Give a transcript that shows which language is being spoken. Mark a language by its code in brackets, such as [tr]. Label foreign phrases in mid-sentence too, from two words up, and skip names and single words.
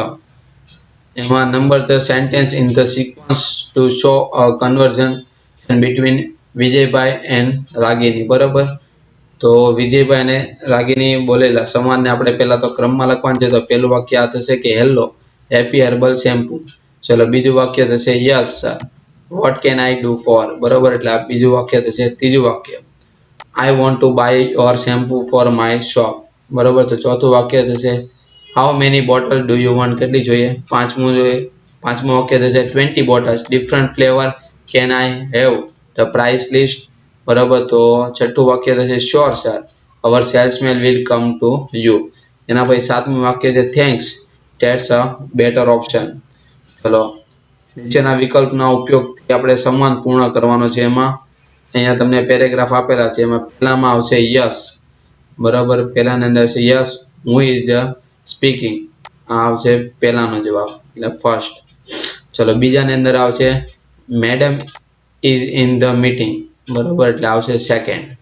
[en] એમાં નંબર the sentence in the sequence to show a conversation between Vijaybhai and Ragini, બરોબર. [gu] તો વિજયભાઈ અને રાગિની બોલેલા સંવાદને આપણે પહેલા તો ક્રમમાં લખવાનું છે. તો પહેલું વાક્ય આ થશે કે [en] hello Happy Herbal shampoo. [gu] ચલો બીજું વાક્ય થશે [en] yes sir what can I do for [gu] બરોબર એટલે આ બીજું વાક્ય થશે ત્રીજું વાક્ય [en] I want to buy your shampoo for my shop [gu] બરોબર તો ચોથું વાક્ય થશે [en] how many bottles do you want [gu] કેટલી જોઈએ પાંચમું વાક્ય થશે [en] 20 bottles different flavor can I have the price list [gu] બરોબર તો છઠ્ઠું વાક્ય થશે [en] sure sir our salesman will come to you [gu] એના પછી સાતમું વાક્ય છે [en] thanks that's a better option [gu] ચલો નીચેના વિકલ્પના ઉપયોગથી આપણે સંવાદ પૂર્ણ કરવાનો છે એમાં અહીંયા તમને પેરેગ્રાફ આપેલા છે એમાં પહેલામાં આવશે યસ બરાબર પહેલાની અંદર છે યસ [en] who is speaking [gu] આ આવશે પહેલાનો જવાબ એટલે ફર્સ્ટ ચલો બીજાની અંદર આવશે [en] madam is in the meeting [gu] બરાબર એટલે આવશે સેકન્ડ